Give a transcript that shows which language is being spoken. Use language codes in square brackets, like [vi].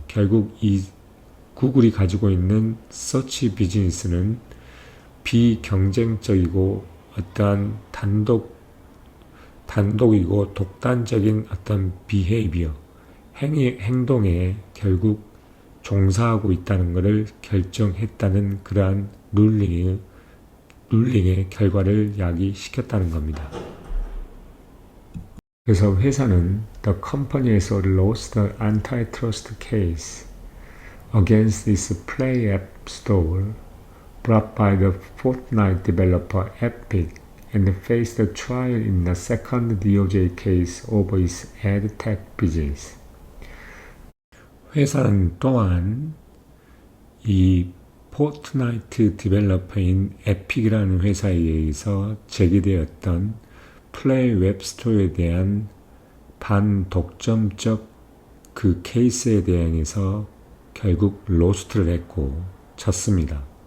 [ko] 결국 이 구글이 가지고 있는 서치 비즈니스는 비경쟁적이고 어떠한 단독이고 독단적인 어떤 비헤이비어, 행동에 결국 종사하고 있다는 것을 결정했다는 그러한 룰링의 결과를 야기시켰다는 겁니다. 그래서 회사는 [en] The company has lost the antitrust case against this Play App Store brought by the Fortnite developer Epic and faced a trial in the second DOJ case over its ad tech business. [ko] 회사는 또한 이 포트나이트 디벨로퍼인 에픽이라는 회사에 의해서 제기되었던 플레이 웹스토어에 대한 반독점적 그 케이스에 대해서 결국 로스트를 했고 졌습니다.